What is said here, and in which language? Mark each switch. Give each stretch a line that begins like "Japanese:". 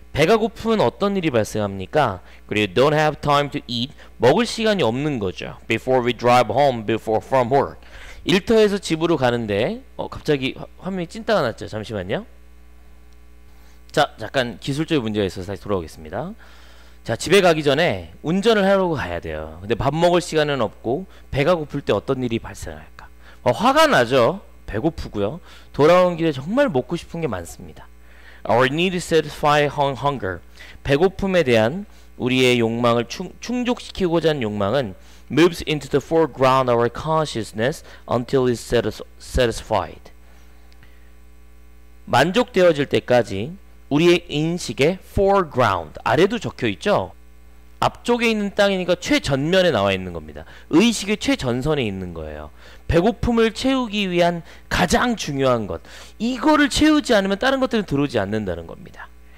Korean: 배가 고프면 어떤 일이 발생합니까? 그리고
English: don't have time to eat.
Korean: 먹을 시간이 없는 거죠.
English: Before we drive home from work.
Korean: 일터에서 집으로 가는데 갑자기 화면이 찐따가 났죠. 잠시만요. 자, 잠깐 기술적인 문제가 있어서 다시 돌아오겠습니다. 자, 집에 가기 전에 운전을 하려고 가야 돼요. 근데 밥 먹을 시간은 없고 배가 고플 때 어떤 일이 발생할까? 화가 나죠. 배고프고요. 돌아오는 길에 정말 먹고 싶은 게 많습니다.
English: Our need to satisfy hunger.
Korean: 배고픔에 대한 우리의 욕망을 충족시키고자 하는 욕망은
English: moves into the foreground of our consciousness until it's satisfied.
Korean: 만족되어질 때까지 우리의 인식의 foreground, 아래도 적혀있죠? 앞쪽에 있는 땅이니까 최전면에 나와 있는 겁니다. 의식의 최전선에 있는 거예요. 배고픔을 채우기 위한 가장 중요한 것, 이거를 채우지 않으면 다른 것들은 들어오지 않는다는 겁니다.